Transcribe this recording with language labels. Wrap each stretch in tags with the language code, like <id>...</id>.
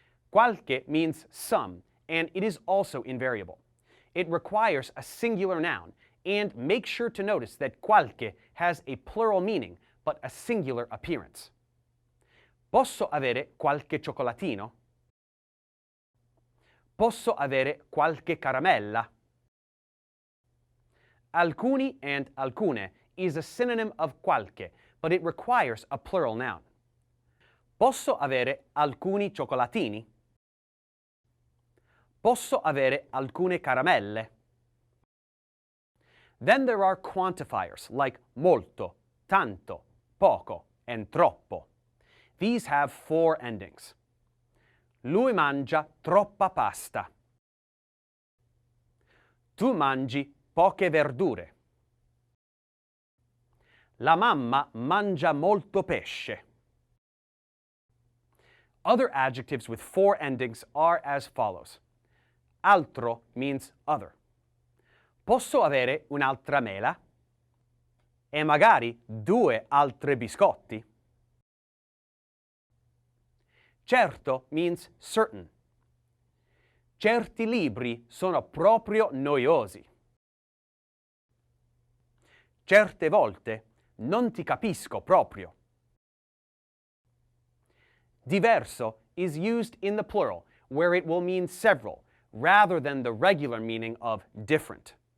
<en>Qualche means some, and it is also invariable. It requires a singular noun, and make sure to notice that qualche has a plural meaning, but a singular appearance.</en> <it>Posso avere qualche cioccolatino? Posso avere qualche caramella?</it> <en>Alcuni and alcune is a synonym of qualche, but it requires a plural noun.</en> <it>Posso avere alcuni cioccolatini? Posso avere alcune caramelle?</it> <en>Then there are quantifiers like molto, tanto, poco, and troppo. These have 4 endings.</en> <it>Lui mangia troppa pasta. Tu mangi poche verdure. La mamma mangia molto pesce.</it> <en>Other adjectives with 4 endings are as follows. Altro means other.</en> <it>Posso avere un'altra mela? E magari 2 altre biscotti?</it> <en>Certo means certain.</en> <it>Certi libri sono proprio noiosi. Certe volte non ti capisco proprio.</it> <en>Diverso is used in the plural, where it will mean several, rather than the regular meaning of different.</en>